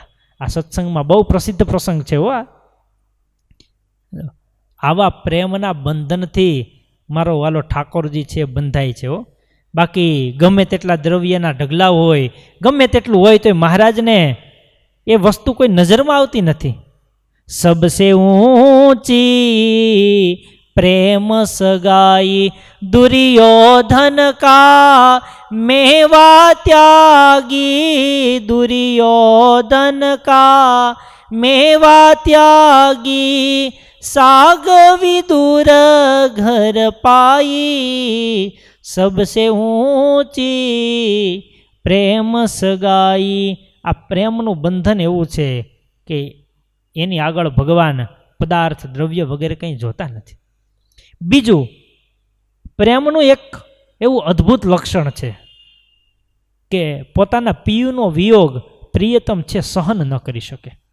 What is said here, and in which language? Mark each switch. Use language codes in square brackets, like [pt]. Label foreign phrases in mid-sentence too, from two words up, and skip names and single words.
[gu] આ સત્સંગમાં બહુ પ્રસિદ્ધ પ્રસંગ છે હો. આવા પ્રેમના બંધનથી મારો વાલો ઠાકોરજી છે બંધાય છે હો. બાકી ગમે તેટલા દ્રવ્યના ઢગલા હોય, ગમે તેટલું હોય તો મહારાજને એ વસ્તુ કોઈ નજરમાં આવતી નથી. [hi] सबसे ऊंची प्रेम सगाई दुर्योधन का मेवा त्यागी, दुर्योधन का मेवा त्यागी, सागवी दूर घर पाई, सबसे ऊंची प्रेम सगाई. [gu] આ પ્રેમનું બંધન એવું છે કે એની આગળ ભગવાન પદાર્થ દ્રવ્ય વગેરે કંઈ જોતા નથી. બીજું, પ્રેમનું એક એવું અદ્ભુત લક્ષણ છે કે પોતાના પિયુનો વિયોગ પ્રિયતમ છે સહન ન કરી શકે.